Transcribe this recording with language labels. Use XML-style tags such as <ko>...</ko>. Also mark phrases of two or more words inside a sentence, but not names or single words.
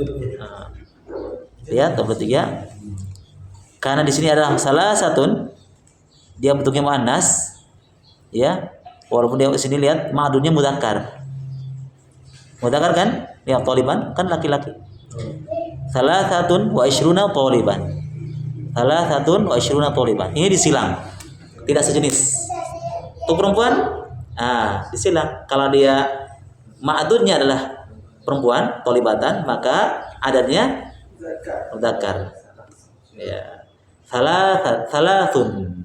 <id>Lihat 23. Karena di sini adalah salah satu dia bentuknya muannas, ya. Walaupun dia di sini lihat ma'dudnya mudzakkar. Mudzakkar kan? Lihat thaliban kan laki-laki. Salah satu</id> <ar>wa ishruna thaliban.</ar> <id>Salah satu</id> <ar>wa ishruna thaliban.</ar> <id>Ini disilang. Tidak sejenis. Untuk perempuan, disilang. Kalau dia ma'dudnya adalah perempuan, thalibatan, maka adanya mudzakkar. Ya. Salatun.</id>